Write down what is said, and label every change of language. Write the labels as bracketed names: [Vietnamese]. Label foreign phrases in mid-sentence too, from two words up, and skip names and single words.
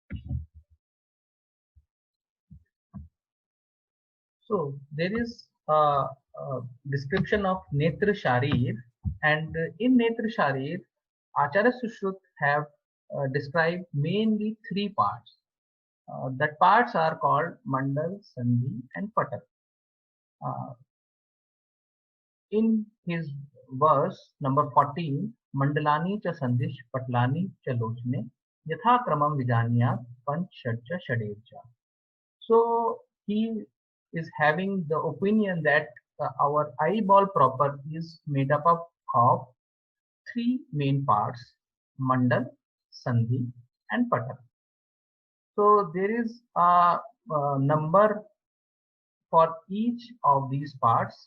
[English] So there is a description of [Sanskrit] Netra Sharir, [English] and in [Sanskrit] Netra Sharir, [English] Acharya Sushruta have described mainly three parts. That parts are called Mandal, Sandhi and Patal. [Sanskrit] Uh, [English] in his verse number 14, [Sanskrit] Mandalani cha Sandhish Patlani cha Lochne Yatha Kramam Vijanya Panch Shadja Shadevcha. [English] So he is having the opinion that our eyeball proper is made up of three main parts: Mandal, Sandhi and Patal. So there is a number for each of these parts.